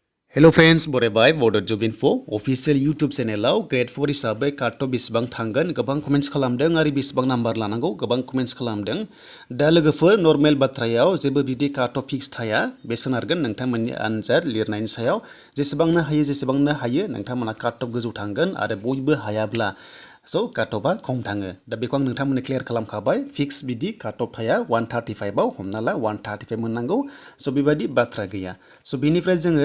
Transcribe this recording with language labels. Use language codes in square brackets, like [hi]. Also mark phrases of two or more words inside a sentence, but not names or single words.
[en] Hello friends, [brx] बरायबाय Bodo Job Info [en] official YouTube channel [brx] grade 4 हिसाबै काट बेसेबां थांगोन गोबां कमेन्ट्स खालामदों आरो बेसेबां नाम्बार लानांगौ गोबां कमेन्ट्स खालामदों दा लोगोफोर नर्मेल बाथ्रायाव जेबो बिदि काट फिक्स थाया बे सोनारगोन नोंथांमोननि आनजाद लिरनायनि सायाव जेसेबांनो हायो नोंथांमोना काट गोजौ थांगोन आरो बयबो हायाब्ला काटअफआ खम थाङो दा बेखौ आं नोंथांमोननो क्लियार खालामखाबाय फिक्स बिदि काटअफ थाया 135 आव हमना ला 135 मोननांगौ बेबायदि बाथ्रा गैया बेनिफ्राय जोङो